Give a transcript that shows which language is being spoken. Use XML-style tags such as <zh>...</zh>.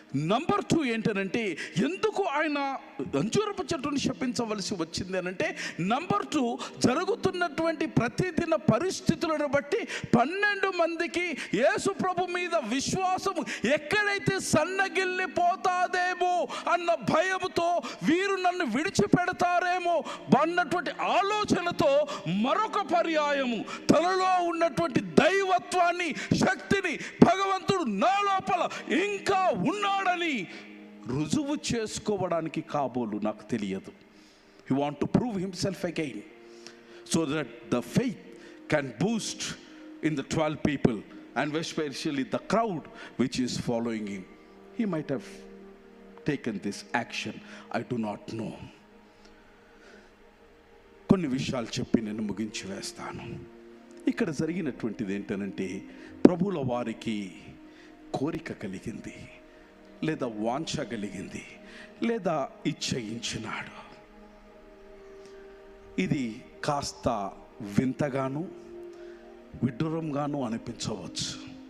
<te>Number 2 ఏంటనంటే, ఎందుకు ఆయన అంజూరపు చెట్టును శపించవలసి వచ్చింది అనంటే, నంబర్ 2 జరుగుతున్నటువంటి ప్రతిదిన పరిస్థితులను బట్టి 12 మందికి యేసు ప్రభు మీద విశ్వాసము ఎక్కడైతే సన్నగిల్లిపోతాదేమో అన్న భయముతో, వీరు నన్ను విడిచిపెడతారేమో అన్నటువంటి ఆలోచనతో మరొక పర్యాయము తనలో ఉన్నటువంటి దైవత్వాన్ని, శక్తిని భగవంతుడు నా లోపల ఇంకా ఉన్నాడని రుజువు చేసుకోవడానికి కాబోలు నాకు తెలియదు.</te> <en>He want to prove himself again so that the faith can boost in the 12 people and especially the crowd which is following him. He might have taken this action, I do not know.</en> <te>కొన్ని విషయాలు చెప్పి నేను ముగించి వేస్తాను. ఇక్కడ జరిగినటువంటిది ఏంటనంటే, ప్రభుల వారికి కోరిక కలిగింది, లేదా వాంఛ కలిగింది, లేదా ఇచ్చయించినాడు. ఇది కాస్త వింతగాను విడ్డూరంగాను అనిపించవచ్చు.</te>